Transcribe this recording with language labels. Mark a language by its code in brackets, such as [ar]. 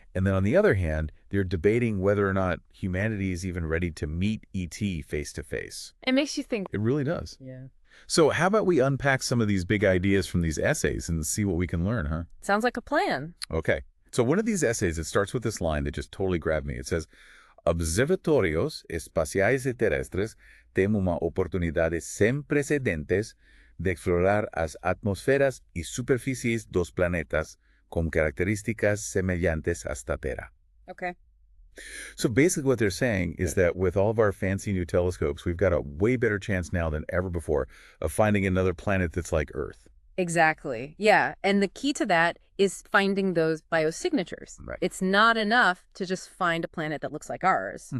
[en] And then on the other hand, they're debating whether or not humanity is even ready to meet ET face to face. It makes you think. It really does. Yeah. So how about we unpack some of these big ideas from these essays and see what we can learn, huh? Sounds like a plan. Okay. So one of these essays, it starts with this line that just totally grabbed me. It says, [pt] Observatorios espaciais y terrestres têm uma oportunidade sem precedentes de explorar as atmosferas y superfícies dos planetas com características semelhantes às Terra. [en] Okay. So basically what they're saying is that with all of our fancy new telescopes, we've got a way better chance now than ever before of finding another planet that's like Earth. Exactly. Yeah. And the key to that is finding those biosignatures. Right. It's not enough to just find a planet that looks like ours.